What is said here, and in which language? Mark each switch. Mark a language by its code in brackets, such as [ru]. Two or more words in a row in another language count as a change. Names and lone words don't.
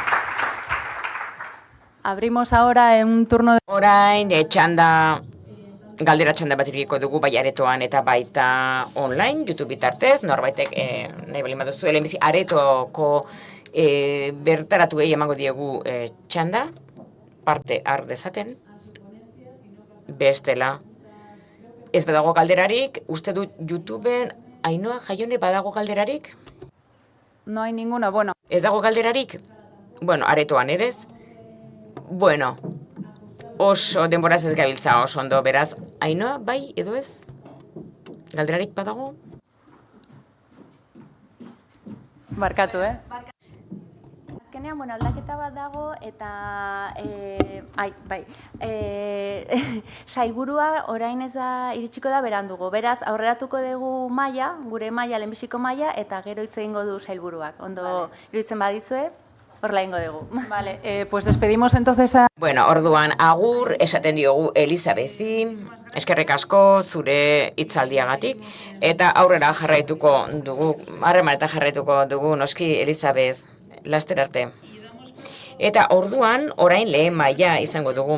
[es] Abrimos ahora un turno de... [eu] Orain, txanda galdera txanda bat iriko dugu bai aretoan eta baita online, YouTube bitartez, norbaitek nahi bali baduzu, lehenbizi aretoko bertaratuei emango diegu txanda, parte har dezaten, bestela. Ez badago galderarik, uste dut YouTubeen, Ainhoa, Jaione, badago galderarik? [es] No hay ninguna, bueno. [eu] Ez dago galderarik? Bueno, aretoan ere ez? Bueno, oso denboraz ez gabiltza oso ondo, beraz, Ainhoa, bai edo ez? Galderarik badago? Barkatu, Azkenean, bueno, aldaketa bat dago eta sailburua orain ez da iritsiko da berandugo. Beraz, aurreratuko dugu maila, gure maila, lehenbiziko maila, eta gero hitz egingo du sailburuak. Ondo iruditzen badizue, horrela egingo dugu. [es] Vale, pues despedimos entonces a... [eu] Bueno, orduan agur esaten diogu Elizabezi, eskerrik asko zure hitzaldiagatik, eta aurrera jarraituko dugu, harremanetan jarraituko dugu noski Elizabez, laster arte. Eta orduan orain lehen maila izango dugu.